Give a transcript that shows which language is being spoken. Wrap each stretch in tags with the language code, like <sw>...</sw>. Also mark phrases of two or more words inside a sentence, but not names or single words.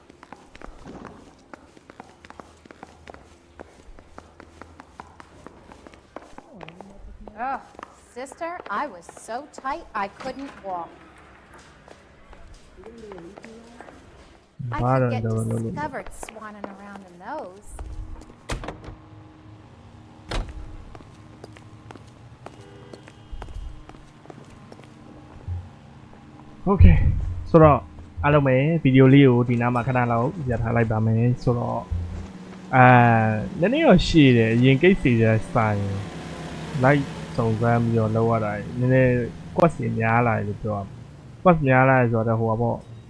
<en>Ugh, sister, I was so tight I couldn't walk. I could get discovered swanning around in those.</en> <my>Okay ဆိုတော့အားလုံးပဲဗီဒီယိုလေးကိုဒီနားမှာခဏလောက်ရပ်ထားလိုက်ပါမယ်ဆိုတော့နည်းနည်းတော့ရှည်တယ်အရင်ကိစ္စတွေဆိုင် like စုံစမ်းပြီးတော့လောက်ရတာနည်းနည်း quest တွေများလာတယ်လို့ပြောရမှာ quest များလာတယ်ဆိုတော့ဟိုပါပေါ့</my>